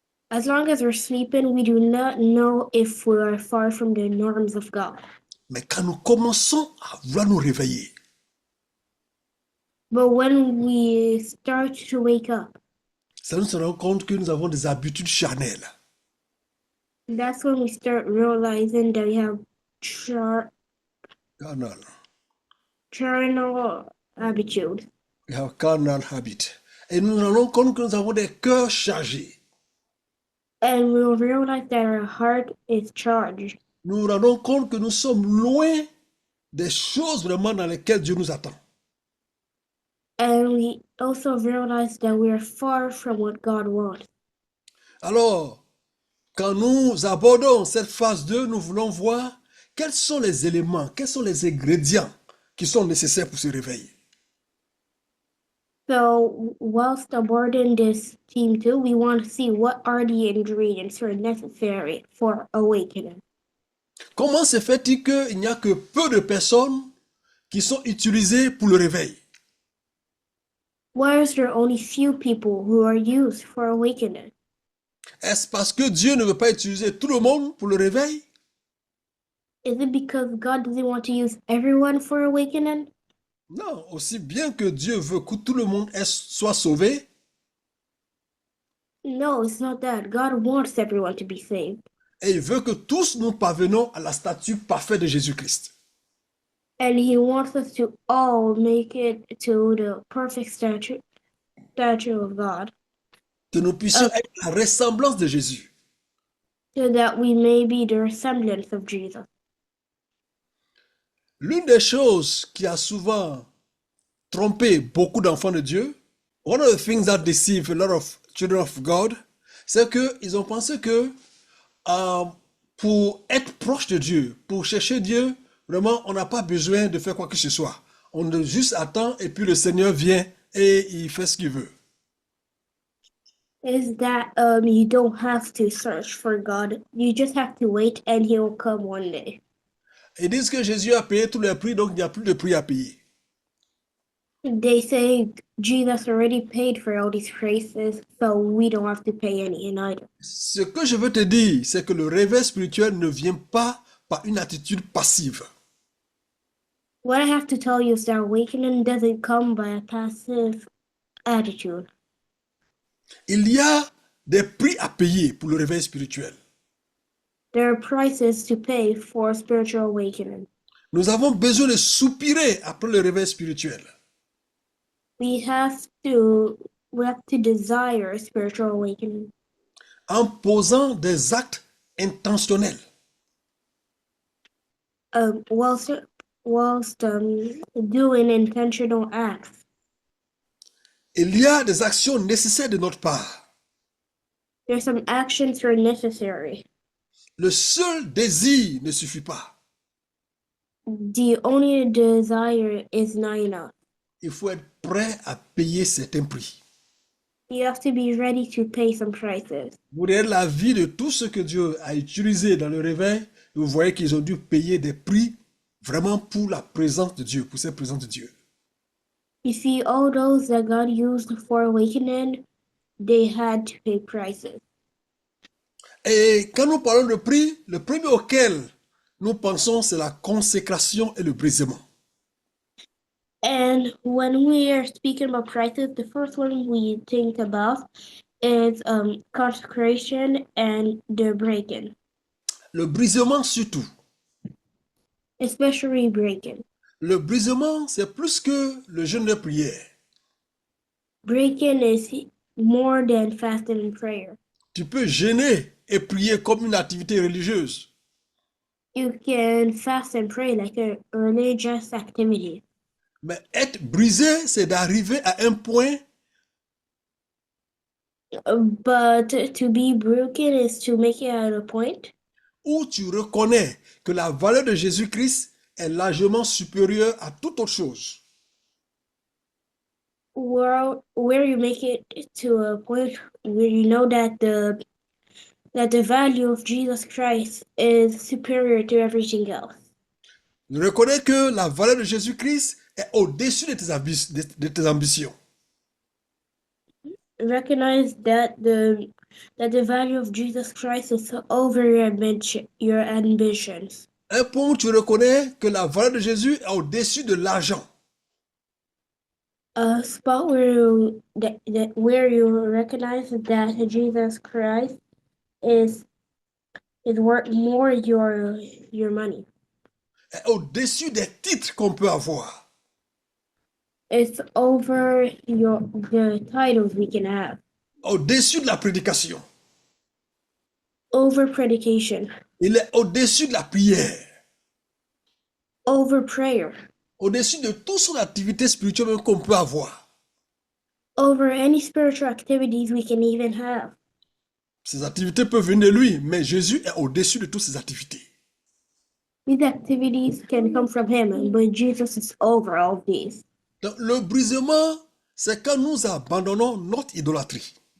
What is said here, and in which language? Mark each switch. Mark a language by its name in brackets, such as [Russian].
[English] As long as we're sleeping, we do not know if we are far from the norms of God. [French] Mais quand nous commençons à vouloir nous réveiller, [English] But when we start to wake up, [French] ça nous se rend compte que nous avons des habitudes charnelles. [English] that's when we start realizing that we have Carnal. carnal attitude. We have carnal habit. [French] Et nous nous rendons compte que nous avons des cœurs chargés. [English] And we'll realize that our heart is charged. [French] Nous nous rendons compte que nous sommes loin des choses vraiment dans lesquelles Dieu nous attend. [English] And we also realize that we are far from what God wants. [French] Alors, quand nous abordons cette phase 2, nous voulons voir quels sont les éléments, quels sont les ingrédients qui sont nécessaires pour se réveiller. [English] So whilst abording this theme too, we want to see what are the ingredients that are necessary for awakening. [French] Comment se fait-il qu'il n'y a que peu de personnes qui sont utilisées pour le réveil? [English] Why is there only few people who are used for awakening? [French] Est-ce parce que Dieu ne veut pas utiliser tout le monde pour le réveil? [English] Is it because God doesn't want to use everyone for awakening? [French] Non, aussi bien que Dieu veut que tout le monde soit sauvé, [English] No, it's not that. God wants everyone to be saved. [French] et il veut que tous nous parvenons à la stature parfaite de Jésus-Christ. [English] And He wants us to all make it to the perfect statue of God, [French] Que nous puissions être la ressemblance de Jésus. [English] so that we may be the resemblance of Jesus. [French] L'une des choses qui a souvent trompé beaucoup d'enfants de Dieu, [English] one of the things that deceive a lot of children of God, [French] c'est qu'ils ont pensé que pour être proche de Dieu, pour chercher Dieu, vraiment, on n'a pas besoin de faire quoi que ce soit. On juste attend et puis le Seigneur vient et il fait ce qu'il veut. [English] Is that you don't have to search for God. You just have to wait and He will come one day. [French] Ils disent que Jésus a payé tous les prix, donc il n'y a plus de prix à payer. [English] They say Jesus already paid for all these praises, so we don't have to pay any either. [French] Ce que je veux te dire, c'est que le réveil spirituel ne vient pas par une attitude passive. [English] What I have to tell you is that awakening doesn't come by a passive attitude. [French] Il y a des prix à payer pour le réveil spirituel. [English] There are prices to pay for spiritual awakening. [French] Nous avons besoin de soupirer après le réveil spirituel. [English] We have to desire spiritual awakening [French] En posant des actes intentionnels. [English] while whilst doing intentional acts. [French] Il y a des actions nécessaires de notre part. [English] There's some actions that are necessary. [French] Le seul désir ne suffit pas. [English] The only desire is not enough. [French] Il faut être prêt à payer certains prix. [English] You have to be ready to pay some prices. [French] Vous regardez la vie de tous ceux que Dieu a utilisés dans le réveil, vous voyez qu'ils ont dû payer des prix vraiment pour la présence de Dieu, pour cette présence de Dieu. [English] You see, all those that God used for awakening, they had to pay prices. [French] Et quand nous parlons de prix, le premier auquel nous pensons, c'est la consécration et le brisement. [English] And when we are speaking about prices, the first one we think about is consecration and the breaking, [French] Le brisement surtout. [English] especially breaking. [French] Le brisement, c'est plus que le jeûne de prière. [English] Breaking is more than fasting and prayer. [French] Tu peux jeûner et prier comme une activité religieuse. [English] You can fast and pray like a religious activity. [French] Mais être brisé, c'est d'arriver à un point [English] But to be broken is to make it at a point [French] où tu reconnais que la valeur de Jésus-Christ est largement supérieure à toute autre chose. [English] where you make it to a point where you know that the value of Jesus Christ is superior to everything else. [French] Reconnais que la valeur de Jésus-Christ est au-dessus de tes ambitions. [English] Recognize that the value of Jesus Christ is over your ambitions. [French] Un point où tu reconnais que la valeur de Jésus est au-dessus de l'argent. [English] A spot where you recognize that Jesus Christ is worth more your money. [French] Est au-dessus des titres qu'on peut avoir. [English] It's over the titles we can have. [French] Au-dessus de la prédication. [English] Over predication. [French] Il est au-dessus de la prière. [English] Over prayer. [French] Au-dessus de toute son activité spirituelle même qu'on peut avoir. [English] Over any spiritual activities we can even have. [French] Ces activités peuvent venir de lui, mais Jésus est au-dessus de toutes ces activités. [English] These activities can come from him, but Jesus is over all of these. [French] Donc, le brisement, c'est quand nous abandonnons notre idolâtrie.